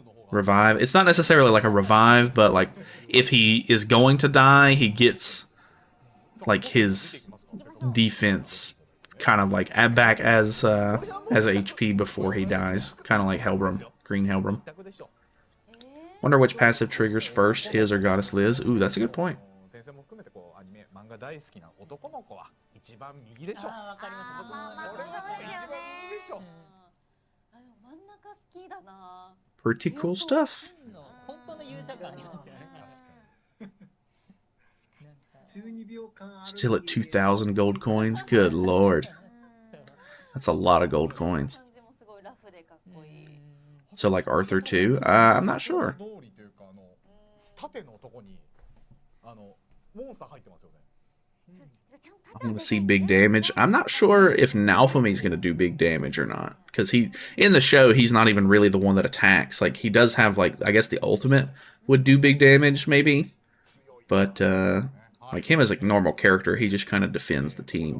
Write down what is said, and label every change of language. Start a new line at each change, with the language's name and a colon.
English: Revive. It's not necessarily like a revive, but like if he is going to die, he gets like his defense kind of like back as HP before he dies, kind of like Hellbrim, Green Hellbrim. Wonder which passive triggers first, his or Goddess Liz. Ooh, that's a good point.
Japanese: 転生も含めてこうアニメ漫画大好きな男の子は一番右でしょ。あーわかります僕もまあまあこれはもう一番右でしょ。あ、でも真ん中好きだな。
English: Pretty cool stuff.
Japanese: 真の本当の勇者感ありますよね 12秒間
English: Still at 2,000 gold coins? Good lord. That's a lot of gold coins.
Japanese: 感じもすごいラフでかっこいい。
English: So like Arthur too? I'm not sure.
Japanese: 通りというか縦のとこにモンスター入ってますよね。
English: I'm gonna see big damage. I'm not sure if Naofumi's gonna do big damage or not. Because in the show, he's not even really the one that attacks. Like, he does have, like, I guess the ultimate would do big damage, maybe. But, like, him as a normal character, he just kind of defends the team.